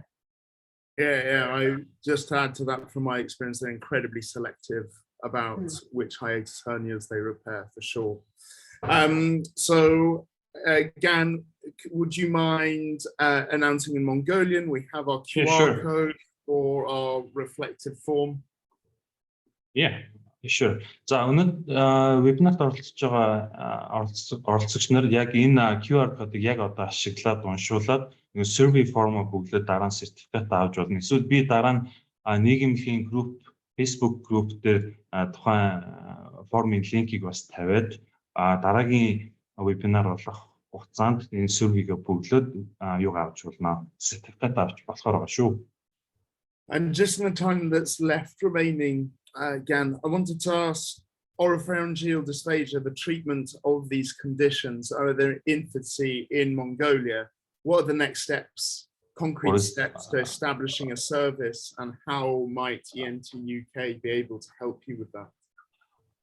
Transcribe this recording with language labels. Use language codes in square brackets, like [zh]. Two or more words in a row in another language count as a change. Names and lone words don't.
[en] Yeah, I just add to that from my experience, they're incredibly selective about which hiatus hernias they repair, for sure. So again, would you mind announcing in Mongolian? We have our QR code for our reflective form. Yeah. Sure. [mn] За өнөөдөр вебинарт оролцож байгаа оролцогч нар яг энэ QR кодыг яг одоо ашиглаад уншуулад [en] survey form [mn] бүглээд дараа нь сертификат авч болно. Эсвэл би дараа нь нийгмийн групп, Facebook групп дээр тухайн формын линкийг бас тавиад дараагийн вебинар болох хугацаанд энэ survey-г бүглөөд юугаа авч болно. Сертификат авч болохоор байгаа шүү. [en] And just in the time that's left remaining, again, I wanted to ask oropharyngeal dysphagia, the treatment of these conditions, are there infancy in Mongolia? What are the next steps, concrete steps to establishing a service, and how might ENT UK be able to help you with that?